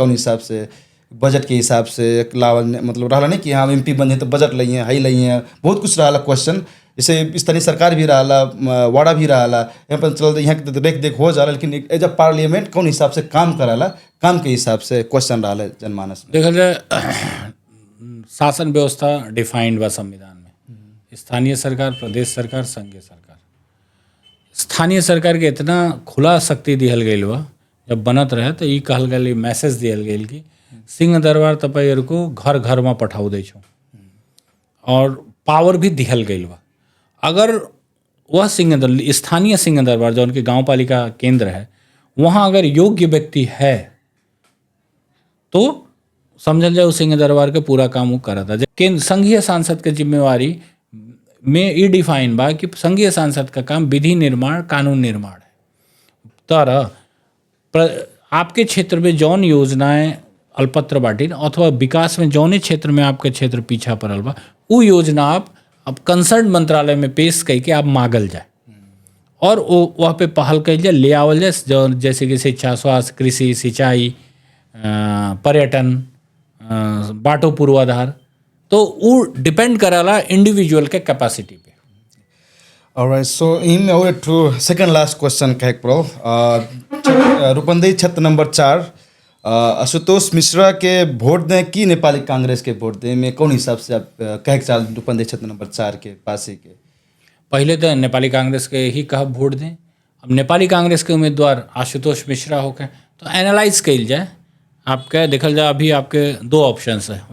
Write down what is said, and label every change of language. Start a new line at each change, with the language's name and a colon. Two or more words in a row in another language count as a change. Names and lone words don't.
Bhojpuri: कौन हिसाब से बजट के हिसाब से लावल मतलब रहा नहीं कि हाँ एमपी बने तो बजट लइए हाई लइए, बहुत कुछ रहा क्वेश्चन। जैसे स्थानीय सरकार भी रहा, वार्डा भी रहा, यहाँ पर चल यहाँ के देख देख हो जाला, लेकिन
English: as a parliament
Bhojpuri: कौन हिसाब से काम कराला, काम के हिसाब से क्वेश्चन रहा है जनमानस में। देखा जाए शासन व्यवस्था डिफाइंड बा संविधान में, स्थानीय सरकार, प्रदेश सरकार, संघीय सरकार। स्थानीय सरकार के इतना खुला शक्ति दिहल गई बा, जब बनत रहे तो ये कहल गई मैसेज दिहल गई कि सिंह दरबार
Nepali: तपाईहरु को घर घर
Bhojpuri: में पठाऊ दे छो, और पावर भी दिहल गई बा। अगर वह स्थानीय सिंह दरबार जो उनके गाँव पालिका केंद्र है वहाँ अगर योग्य व्यक्ति है तो समझल जाए सिंह दरबार के पूरा काम वो करता है। केंद्र संघीय सांसद के जिम्मेवारी में ये डिफाइन बा कि संघीय सांसद का काम विधि निर्माण, कानून निर्माण है। तरह आपके क्षेत्र में जौन योजनाएं अल्पत्र बाटिन अथवा विकास में जौने क्षेत्र में आपके क्षेत्र पीछा पड़ल बा वो योजना आप अब कंसर्न मंत्रालय में पेश करके आप मांगल जाए और वह पे पहल कल जाए, ले आवल जाए, जो जैसे कि शिक्षा, स्वास्थ्य, कृषि, सिंचाई, पर्यटन,
Nepali: बाटो पूर्वाधार,
Bhojpuri: तो वो डिपेंड कराला इंडिविजुअल के कैपेसिटी पे।
English: Alright, so in our to second last question
Bhojpuri: कहेक पड़ो रूपंदेही क्षेत्र नंबर 4 आशुतोष मिश्रा के वोट दें कि नेपाली कांग्रेस के वोट दें में कौन हिसाब से आप कहेक चाल रूपंदेही क्षेत्र नंबर 4 के पास ही के पहले तो नेपाली कांग्रेस के ही कहा वोट दें। अब नेपाली कांग्रेस के उम्मीदवार आशुतोष मिश्रा होकर तो एनालाइज कल जाए, आपका देखल जाए अभी आपके दो ऑप्शंस है।